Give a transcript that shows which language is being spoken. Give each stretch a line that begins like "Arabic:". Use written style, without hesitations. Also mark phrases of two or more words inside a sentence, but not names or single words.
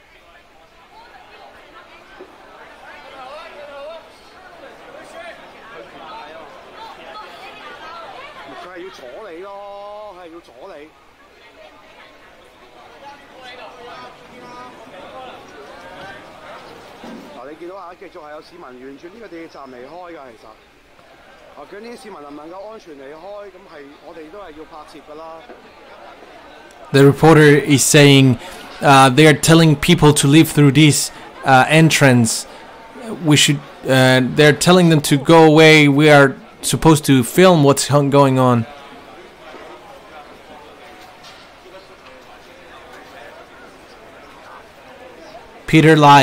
Cantonese: 佢係要阻你咯，係要阻你。嗱，你見到啊，繼續係有市民沿住呢個地鐵站離開㗎，其實。究竟啲市民能唔能夠安全離開？咁係我哋都係要拍攝㗎啦。
English: The reporter is saying they are telling people to leave through this entrance. We should. They're telling them to go away. We are supposed to film what's going on. Peter Lai.